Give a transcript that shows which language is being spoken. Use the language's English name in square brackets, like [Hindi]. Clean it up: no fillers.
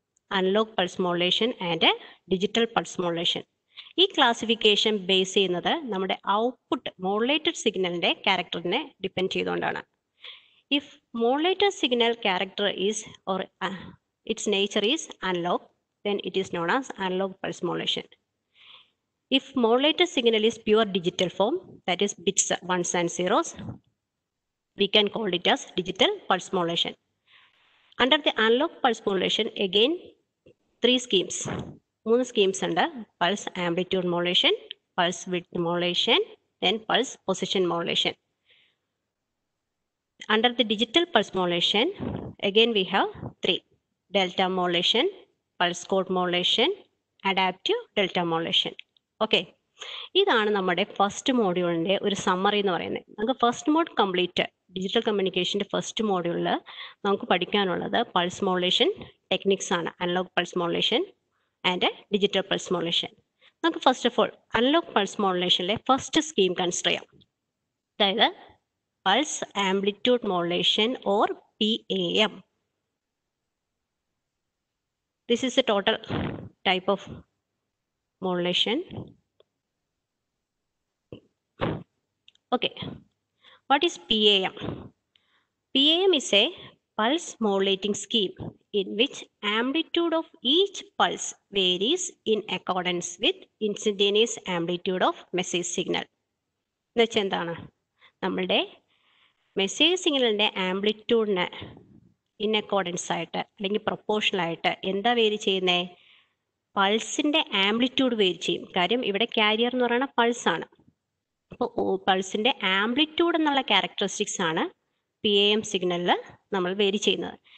[English] Analog pulse modulation and digital pulse modulation. [Malayalam] ഈ classification base ചെയ്യുന്നത് നമ്മുടെ ഔട്ട്പുട്ട് മോഡുലേറ്റഡ് സിഗ്നലിന്റെ ക്യാരക്ടറിനെ ഡിപ്പെൻഡ് ചെയ്തുകൊണ്ടാണ്. [English] If modulated signal character is or its nature is analog, then it is known as analog pulse modulation. If modulated signal is pure digital form, that is bits ones and zeros, we can call it as digital pulse modulation. Under the analog pulse modulation, again 3 schemes. [Malayalam] മൂന്ന് schemes ഉണ്ട്. [English] Pulse amplitude modulation, pulse width modulation, then pulse position modulation. Under the digital pulse modulation, again we have three: delta modulation, pulse code modulation, adaptive delta modulation. [Malayalam] Okay, ഇതാണ് നമ്മുടെ first മോഡ്യൂളിൻ്റെ ഒരു summary എന്ന് പറയുന്നത്. നമുക്ക് first mode complete digital കമ്മ്യൂണിക്കേഷൻ്റെ first മോഡ്യൂളിൽ നമുക്ക് പഠിക്കാനുള്ളത് pulse modulation techniques ആണ്. [English] Analog pulse modulation and digital pulse modulation. [Malayalam] നമുക്ക് first of all analogue pulse മോഡുലേഷനിലെ first scheme consider ചെയ്യാം. [English] അതായത് pulse amplitude modulation or PAM. This is a total type of modulation. Okay, what is PAM? PAM is a pulse modulating scheme in which amplitude of each pulse varies in accordance with instantaneous amplitude of message signal. [Malayalam] എന്നുവെച്ചാൽ എന്താണ്? നമ്മളുടെ message സിഗ്നലിൻ്റെ ആംപ്ലിറ്റ്യൂഡിന് in accordance ആയിട്ട് അല്ലെങ്കിൽ proportional ആയിട്ട് എന്താ vary ചെയ്യുന്നത്? പൾസിൻ്റെ amplitude vary ചെയ്യും. കാര്യം ഇവിടെ കാരിയർ എന്ന് പറയുന്ന പൾസാണ്. അപ്പോൾ പൾസിൻ്റെ ആംപ്ലിറ്റ്യൂഡ് എന്നുള്ള ക്യാരക്ടറിസ്റ്റിക്സ് ആണ് PAM സിഗ്നലിൽ നമ്മൾ വേരി ചെയ്യുന്നത്.